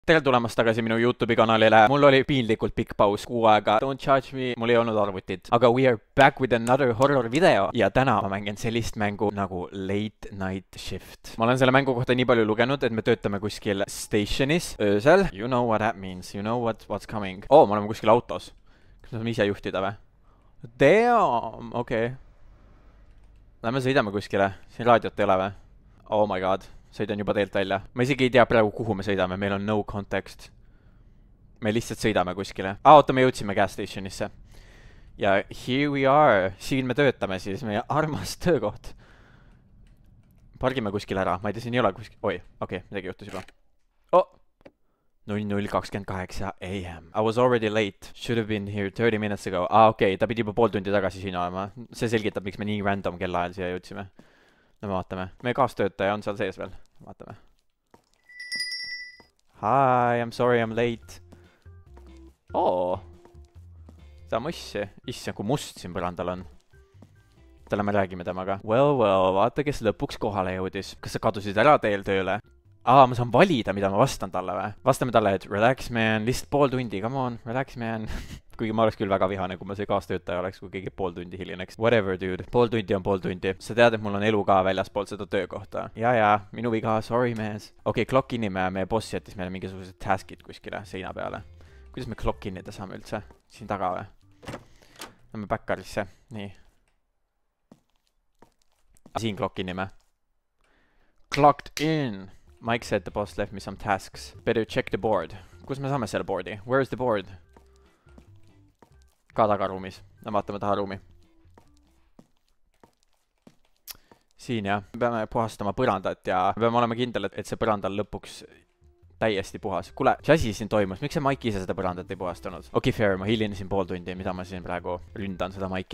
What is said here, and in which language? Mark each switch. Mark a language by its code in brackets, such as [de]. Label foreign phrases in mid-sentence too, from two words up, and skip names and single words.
[et] Tere tulemast tagasi minu YouTube'i kanalile. Mul oli piinlikult pikk paus, kuu aega. [en] Don't judge me, [et] mul ei olnud arvutit. [en] Aga we are back with another horror video. [et] Ja täna ma mängin sellist mängu nagu Late Night Shift. Ma olen selle mängu kohta nii palju lugenud, et me töötame kuskil stationis öösel. [en] You know what that means, you know what's coming. [et] Oh, me oleme kuskil autos. Kas me saame ise juhtida või? Damn, okei. Lähme sõidame kuskile. Siin raadiot ei ole või? [en] Oh my god. [et] Sõidan juba teelt välja. Ma isegi ei tea praegu, kuhu me sõidame, meil on [en] no context. [et] Me lihtsalt sõidame kuskile. Oota, me jõudsime [en] gas stationisse. Ja here we are. [et] Siin me töötame siis, meie armas töökoht. Pargime kuskil ära, ma ei tea, siin ei ole kuskil. Oi, okei, midagi juhtus juba. [en] Oh! 00:28 AM. I was already late. Should have been here 30 minutes ago. [et] Okei, ta pidi juba pool tundi tagasi siin olema. See selgitab, miks me nii random kellaajal siia jõudsime. No me vaatame. Meie kaastöötaja on seal sees veel. Vaatame. [en] Hi, I'm sorry I'm late. [et] Oo. Ta mussi. Issand, kui must siin põrandal on. Täna me räägime temaga. Well, vaata, kes lõpuks kohale jõudis. Kas sa kadusid ära teel tööle? Ma saan valida, mida ma vastan talle või? Vastame talle, et [en] relax man, [et] lihtsalt pool tundi, [en] come on, relax man. [et] Kuigi ma oleks küll väga vihane, kui ma see kaastöötaja oleks, kui keegi pool tundi hilineks. [en] Whatever, dude. [et] Pool tundi on pool tundi. Sa tead, et mul on elu ka väljaspool seda töökohta. Ja, minu viga, sorry mees. Okei, [en] clock inime, [et] meie boss jättis meile mingisugused taskid kuskile seina peale. Kuidas me [en] clock inida [et] saame üldse? Siin taga või? Lähme backarisse. Nii. [en] Siin clock inime. Clocked in. Mike said the boss left me some tasks. Better check the board. [et] Kus me saame selle boardi? [en] Where is the board? [et] Ka tagaruumis. No vaatame taha ruumi. Siin jah. Me peame puhastama põrandat ja me peame olema kindel, et see põrandal lõpuks täiesti puhas. Kuule, mis asi siin toimus? Miks see Mike ise seda põrandat ei puhastanud? Okei, fair, ma hilinesin pool tundi, mida ma siin praegu ründan seda Mike'i.